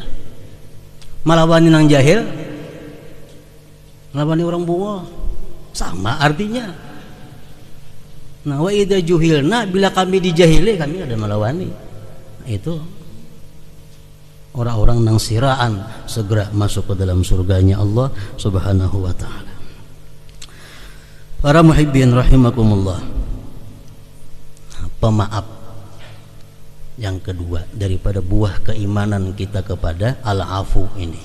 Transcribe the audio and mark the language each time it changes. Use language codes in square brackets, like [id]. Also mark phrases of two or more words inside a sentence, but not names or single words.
[bjn] Melawani nang jahil, melawani orang bungo, sama artinya. Nah, [ar] وإذا جهلنا, [bjn] bila kami dijahili, kami ada melawani. Nah, itu orang-orang nang siraan segera masuk ke dalam surganya Allah [ar] سبحانه وتعالى. [id] Para muhibbin rahimakumullah, pemaaf yang kedua daripada buah keimanan kita kepada al-afu ini.